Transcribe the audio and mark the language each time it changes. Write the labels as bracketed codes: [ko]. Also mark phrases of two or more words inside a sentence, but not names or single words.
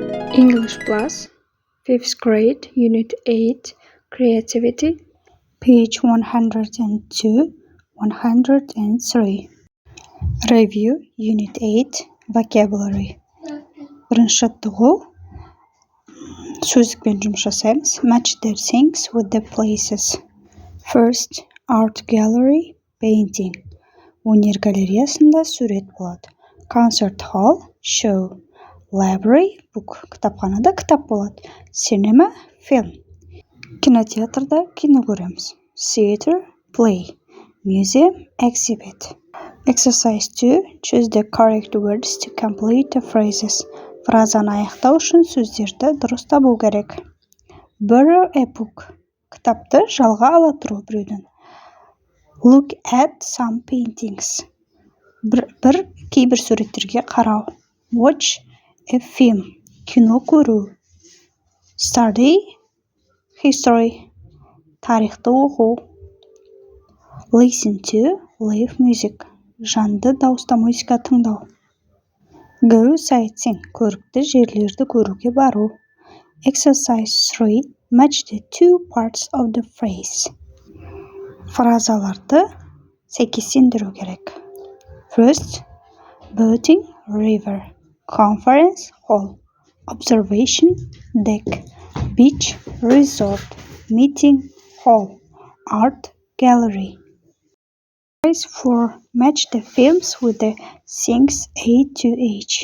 [en] English Plus, 5th grade, Unit 8, Creativity, page 102, 103. Review, Unit 8, Vocabulary. [kk] Бірінші жаттығу, сөздікпен жұмыс жасаймыз. [en] Match the things with the places. First, art gallery, painting. [kk] Өнер галереясында сурет болады. [en] Concert hall, show. Library, book. [kk] Кітапханада кітап болады. [en] Cinema, film. [kk] Кинотеатрда кино көреміз. [en] Theater, play. Museum, exhibit. Exercise 2. Choose the correct words to complete the phrases. [kk] Фразаны аяқтау үшін сөздерді дұрыс табу керек. [en] Borrow a book. [kk] Кітапты жалға ала тұру біреуден. [en] Look at some paintings. [kk] Кейбір суреттерге қарау. [en] Watch a film. [kk] Кино көру. [en] Study history. [kk] Тарихты оқу. [en] Listen to live music. [kk] Жанды дауыста музыка тыңдау. [en] Go sightseeing. [kk] Көрікті жерлерді көруге бару. [en] Exercise 3. Match the two parts of the phrase. Фразаларды сәйкестендіру керек. First, boating, river. Conference hall. Observation deck. Beach, resort. Meeting hall. Art gallery. Exercise 4. Match the films with the things A to H.